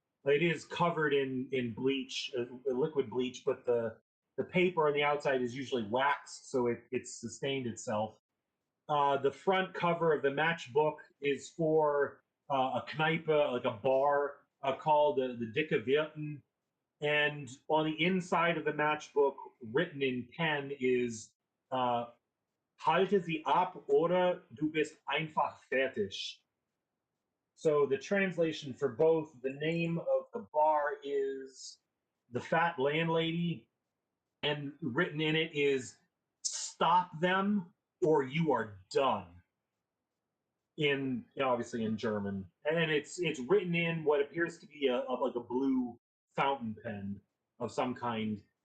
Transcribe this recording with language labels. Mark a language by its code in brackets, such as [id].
[en] It is covered in bleach, liquid bleach, but the paper on the outside is usually waxed, so it's sustained itself. The front cover of the matchbook is for a kneipe, like a bar called the Dicke Wirten. And on the inside of the matchbook, written in pen, is [de] Halte sie ab oder du bist einfach fertig. [en] So the translation for both, the name of the bar is The Fat Landlady, and written in it is Stop them or you are done. Obviously in German, and it's written in what appears to be like a blue fountain pen of some kind.